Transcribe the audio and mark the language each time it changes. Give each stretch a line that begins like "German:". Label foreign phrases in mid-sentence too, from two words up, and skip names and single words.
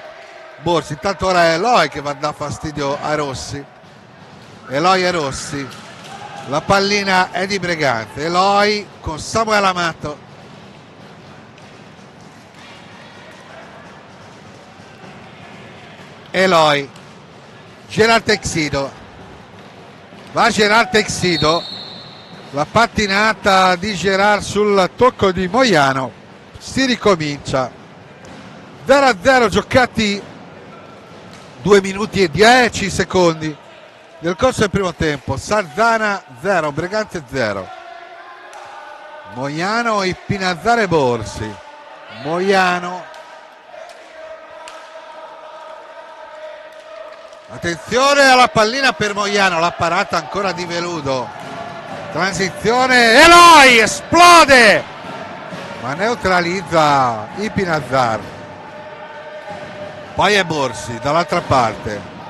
Italian: Borsi, intanto ora è Eloi che va a dare fastidio a Rossi, Eloi e Rossi, la pallina è di Bregante, Eloi con Samuel Amato, Eloi, Gerard Texido, va Gerard Texido, la pattinata di Gerard sul tocco di Moiano, si ricomincia. 0-0 giocati 2 minuti e 10 secondi nel corso del primo tempo. Sardana 0, Bregante 0. Moiano, Ipinazzar e Borsi. Moiano, attenzione alla pallina per Moiano, la parata ancora di Veludo, transizione, Eloi esplode ma neutralizza Ipinazzar, poi è Borsi dall'altra parte,